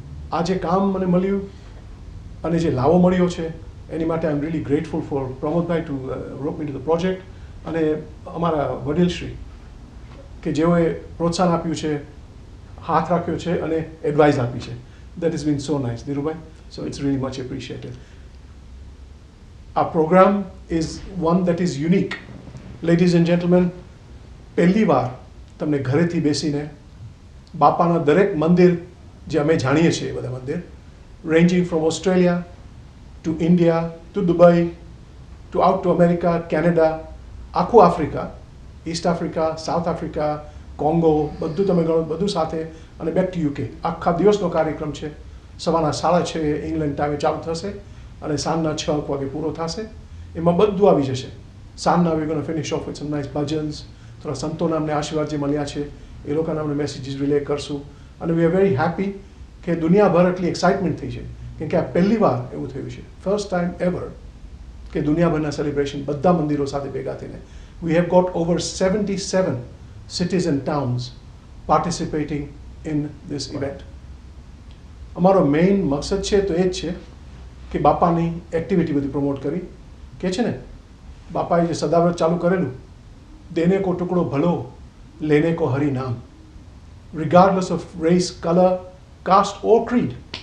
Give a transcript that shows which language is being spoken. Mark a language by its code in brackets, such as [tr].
[gu] આ જે કામ મને મળ્યું અને જે લાવો મળ્યો છે એની માટે [en] I am really grateful for Pramodbhai to rope me to the project, [gu] અને અમારા વડીલશ્રી કે જેઓએ પ્રોત્સાહન આપ્યું છે, હાથ રાખ્યો છે અને એડવાઇસ આપી છે. [en] That is been so nice, Dhirubhai. So it's really much appreciated. Our program is one that is unique. Ladies and gentlemen, [gu] પહેલી વાર તમને ઘરેથી બેસીને બાપાના દરેક મંદિર જે અમે જાણીએ છીએ એ બધા મંદિર, [en] ranging from Australia to India to Dubai to out to America, Canada, [gu] આખું Africa, East Africa, South Africa, Congo, બધું તમે ગણો, બધું સાથે, અને [en] Back to UK. [gu] આખા દિવસનો કાર્યક્રમ છે. સવારના 6:30 ઇંગ્લેન્ડ ટાઈમે ચાલુ થશે અને સાંજના 6 વાગે પૂરો થશે. એમાં બધું આવી જશે. સાંજના [en] we gonna finish off with some nice bhajans, [gu] થોડા સંતોના અમને આશીર્વાદ જે મળ્યા છે એ લોકોના અમને મેસેજીસ રિલે કરશું. અને [en] we are very happy [gu] કે દુનિયાભર એટલી એક્સાઇટમેન્ટ થઈ છે કેમ કે આ પહેલી વાર એવું થયું છે, [en] first time ever [gu] કે દુનિયાભરના સેલિબ્રેશન બધા મંદિરો સાથે ભેગા થઈને. [en] We have got over 77 cities and towns participating in this event. [gu] અમારો મેઇન મકસદ છે તો એ જ છે કે બાપાની એક્ટિવિટી બધી પ્રમોટ કરી. કે છે ને બાપાએ જે સદાવ્રત ચાલુ કરેલું, [hi] દેને કો ટુકડો ભલો લેને કો હરિ નામ, [en] Regardless of race, colour, caste or creed.